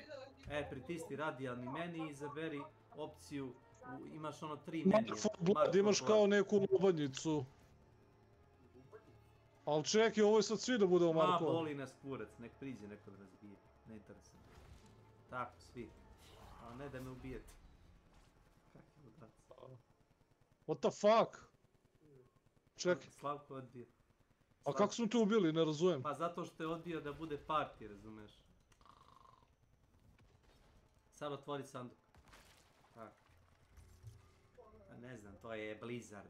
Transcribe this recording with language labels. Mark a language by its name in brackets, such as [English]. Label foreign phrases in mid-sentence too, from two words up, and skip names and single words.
[Serbian] Pritisni radijalni meni i izaberi opciju, imaš ono 3 menije. Blood, imaš kao neku lobanjicu. Ali čekaj, ovo je sad svi da budemo markovan. Boli nas kurac, nek priđe neko da razbije. Ne interesuje. Tako, svi. A ne da me ubijete. Kaki ludac. [English] What the fuck? [Serbian] Čekaj. Slavko je odbio. A kako smo te ubili, ne razumijem? Pa zato što je odbio da bude party, razumeš? Sad otvori sanduk. Tako. Ne znam, to je Blizzard.